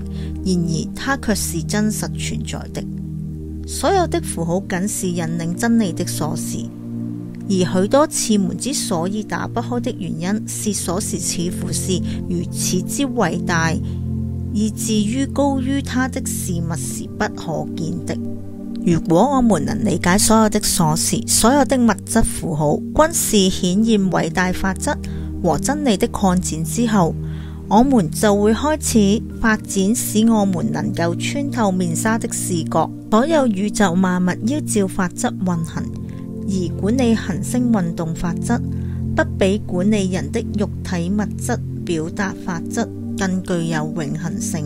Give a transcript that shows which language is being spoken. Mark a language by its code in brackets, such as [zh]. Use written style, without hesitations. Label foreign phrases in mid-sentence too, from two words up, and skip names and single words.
[zh] 然而它卻是真實存在的。所有的符號僅是引領真理的鎖匙，而許多次門之所以打不開的原因是鎖匙似乎是如此之偉大，以至於高於它的事物是不可見的。如果我們能理解所有的鎖匙，所有的物質符號均是顯現偉大法則和真理的擴展之後，我們就會開始發展使我們能夠穿透面紗的視覺。所有宇宙萬物依照法則運行，而管理行星運動法則不比管理人的肉體物質表達法則更具有永恆性。